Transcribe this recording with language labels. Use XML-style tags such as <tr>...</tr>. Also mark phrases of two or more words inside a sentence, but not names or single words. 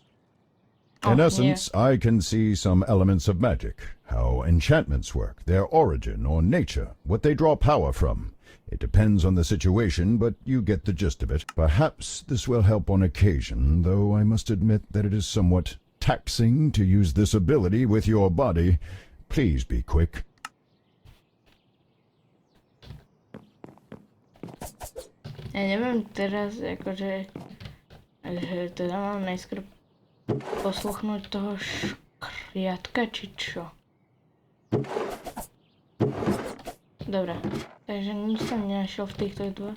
<en>In essence, I can see some elements of magic, how enchantments work, their origin or nature, what they draw power from. It depends on the situation, but you get the gist of it. Perhaps this will help on occasion, though I must admit that it is somewhat taxing to use this ability with your body. Please be quick.</en> <sk>Ja neviem teraz, akože, že teda mám najskôr posluchnúť toho škriatka, či čo? Dobre, takže nič som nenašiel v týchto dvoch.</sk>